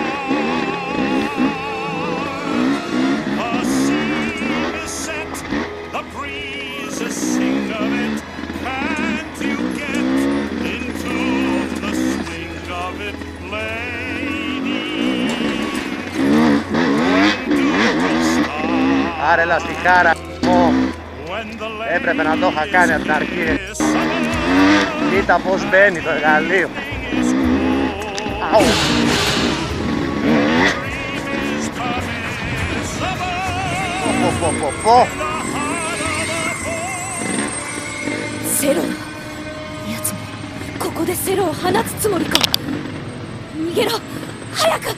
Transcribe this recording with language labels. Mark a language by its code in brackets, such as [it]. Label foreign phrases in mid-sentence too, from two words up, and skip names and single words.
[en] The scene is set, the breezes sing of it. Can't you get into the swing of it, lady? When do we start? [el] Άρε λαστιχάρα μου. Έπρεπε να το είχα κάνει από την αρχή. Κοίτα πως μπαίνει το εργαλείο. Αου. Πω. [ja] セロのやつもここでセロを放つつもりか。逃げろ早く。